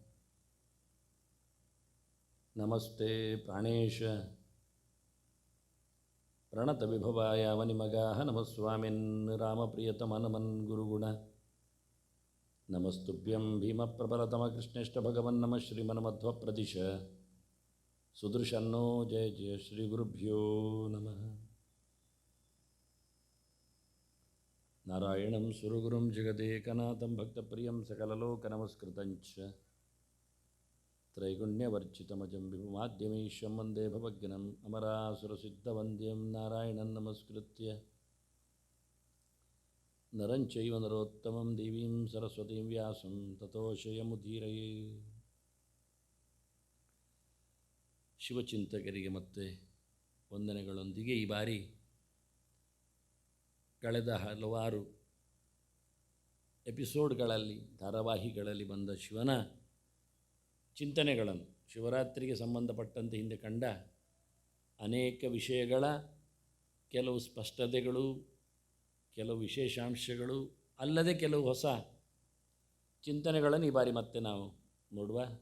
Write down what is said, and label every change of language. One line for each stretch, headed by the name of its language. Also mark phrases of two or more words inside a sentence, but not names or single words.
Sanskrit: ನಮಸ್ತೆ ಪ್ರಾಣೇಶ ಪ್ರಣತವಿಭವಾಯ ಅವನಿಮಗಾಹ ನಮಸ್ವಾಮಿನ್ ರಾಮಪ್ರಿಯತಮನಮನ್ ಗುರುಗುಣ ನಮಸ್ತುಭ್ಯಂ ಭೀಮಪ್ರಬಲತಮ ಕೃಷ್ಣೇಷ್ಟ ಭಗವನ್ ನಮಃ ಶ್ರೀಮನ್ಮಧ್ವಪ್ರದಿಶ ಸುದೃಶನ್ನೋ ಜಯ ಜಯ ಶ್ರೀ ಗುರುಭ್ಯೋ ನಮಃ. ನಾರಾಯಣಂ ಸುರಗುರುಂ ಜಗದೇಕನಾಥಂ ಭಕ್ತಪ್ರಿಯಂ ಸಕಲಲೋಕನಮಸ್ಕೃತಂಚ ತ್ರೈಗುಣ್ಯವರ್ಜಿತಮಜಂ ವಿಭುಮಾದ್ಯಮೀಶಂ ವಂದೇ ಭವಗ್ನಂ ಅಮರಾಸುರಸಿದ್ಧವಂದ್ಯಂ ನಾರಾಯಣಂ ನಮಸ್ಕೃತ್ಯ ನರಂಚೈವ ನರೋತ್ತಮಂ ದೇವೀಂ ಸರಸ್ವತೀಂ ವ್ಯಾಸಂ ತತೋ ಶಯಮುದೀರಯೇ.
Kannada: ಶಿವಚಿಂತಕರಿಗೆ ಮತ್ತೆ ವಂದನೆಗಳೊಂದಿಗೆ ಈ ಬಾರಿ ಕಳೆದ ಹಲವಾರು ಎಪಿಸೋಡ್ಗಳಲ್ಲಿ ಧಾರಾವಾಹಿಗಳಲ್ಲಿ ಬಂದ ಶಿವನ ಚಿಂತನೆಗಳನ್ನು, ಶಿವರಾತ್ರಿಗೆ ಸಂಬಂಧಪಟ್ಟಂತೆ ಹಿಂದೆ ಕಂಡ ಅನೇಕ ವಿಷಯಗಳ ಕೆಲವು ಸ್ಪಷ್ಟತೆಗಳು, ಕೆಲವು ವಿಶೇಷಾಂಶಗಳು ಅಲ್ಲದೆ ಕೆಲವು ಹೊಸ ಚಿಂತನೆಗಳನ್ನು ಈ ಬಾರಿ ಮತ್ತೆ ನಾವು ನೋಡುವ.